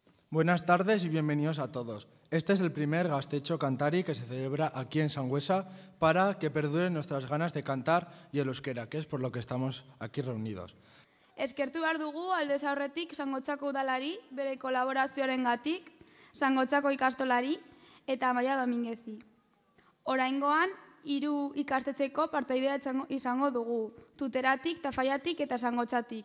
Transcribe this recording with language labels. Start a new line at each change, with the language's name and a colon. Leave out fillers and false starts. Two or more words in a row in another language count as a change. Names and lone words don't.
Spanish: Buenas tardes y bienvenidos a todos. Este es el primer Gaztetxo Kantari que se celebra aquí en Sangüesa para que perduren nuestras ganas de cantar y el euskera, que es por lo que estamos aquí reunidos.
Basque: Eskertu behar dugu aldez aurretik Sangotzako udalari, bere kolaborazioarengatik, Sangotzako ikastolari eta Amaia Dominguezi. Oraingoan, 3 ikastetxeko partaidea izango dugu, Tuteratik, Tafaiatik eta Sangotzatik.